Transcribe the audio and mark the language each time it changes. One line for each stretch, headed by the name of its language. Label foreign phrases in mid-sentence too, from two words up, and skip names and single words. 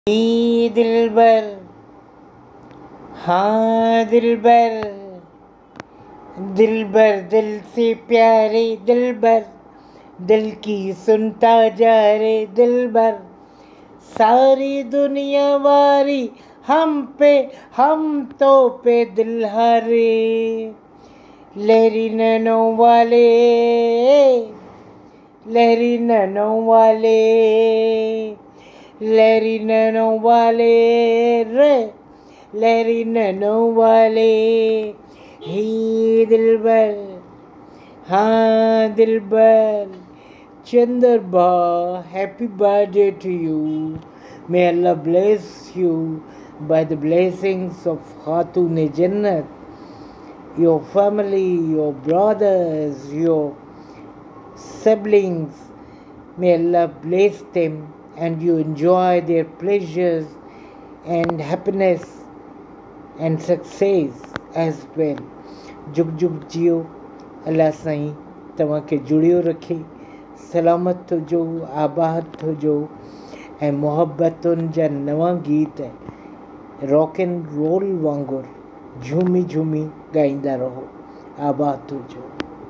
Hindi: दिलबर, हाँ दिलबर, दिलबर दिल से प्यारे दिलबर, दिल की सुनता जा रे दिलबर, सारी दुनिया वारी हम तो पे दिल हारे, लहरी नैनों वाले, लहरी नैनों वाले, लहरी नैनों वाले रे, लहरी नैनों वाले, ही दिलबर, हाँ दिलबर,
English: Chandarba, happy birthday to you. May Allah bless you by the blessings of Khatun Jannat, your family, your brothers, your siblings. May Allah bless them and you enjoy their pleasures and happiness and success as well.
Hindi: जुग जुग जियो,
Sindhi: अल्लाह साईं तव्हांखे जुड़ियो रखे, सलामत हुजो, आबाद हुजो ऐं मोहब्बतुनि जा नवां गीत
English: rock and roll
Sindhi: वांगुरु झूमी झूमी ॻाईंदा रहो। आबाद हुजो।